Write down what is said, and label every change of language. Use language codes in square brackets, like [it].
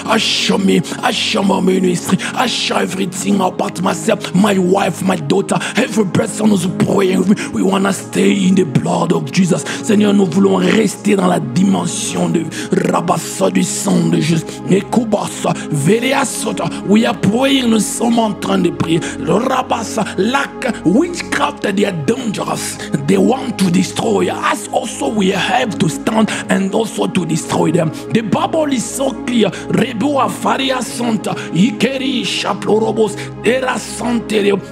[en] Asha me, Asha my ministry, Asha everything about myself, my wife, my daughter, every person who's praying with me. We wanna stay in the blood of Jesus. [fr] Seigneur, nous voulons rester dans la dimension de Rabassa du sang de Jésus. Ekubasa, Vereasota, [en] we are praying, [fr] nous sommes en train de prier. [en] Le Rabassa, like witchcraft, they are dangerous. They want to destroy us. Also, we have to stand and also to destroy them. The Bible is so clear. Rebua Faria Santa, Ikeri Shaplorobos, Era Santerio.